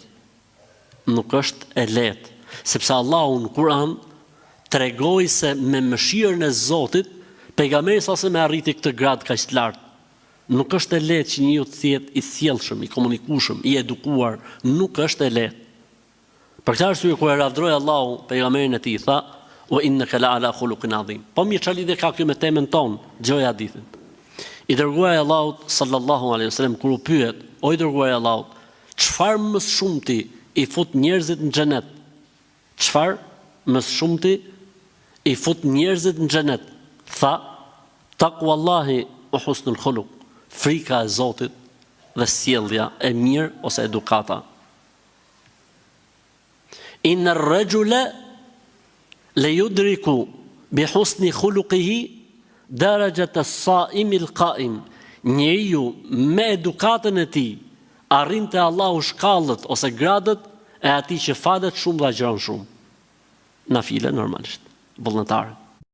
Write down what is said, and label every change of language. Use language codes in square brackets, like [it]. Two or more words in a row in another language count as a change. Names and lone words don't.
[sq] Nuk është e lehtë, sepse Allahu në Kur'an tregoi se me mëshirën e Zotit pejgamberi sa se me arriti këtë grad kaq të lartë. Nuk është e lehtë që njeriu të jetë i sjellshëm, i komunikueshëm, i edukuar, nuk është e lehtë. Për këtë arsye kur e lavdroi Allahu pejgamberin e tij, tha: [ar] "وإنك لعلى خلق عظيم." [sq] Po mirë, çfarë lidhje ka kjo me temën tonë? Dëgjoj hadithin. I dërguari i Allahut [ar] صلى الله عليه وسلم [sq] kur u pyet: "O i dërguari i Allahut, çfarë më shumti i fut njerëzit në xhenet?" Çfarë më shumti i fut njerëzit në xhenet? Tha: [ar] "تقوى الله وحسن الخلق." [sq] Frika e Zotit dhe sjellja e mirë ose edukata. [ar] إن الرجل ليدرك بحسن خلقه درجة الصائم القائم. [sq] Njeriu me edukatën e tij arrin te Allahu shkallët ose gradët e atij që falet shumë dhe agjeron shumë. Nafile normalisht, vullnetare.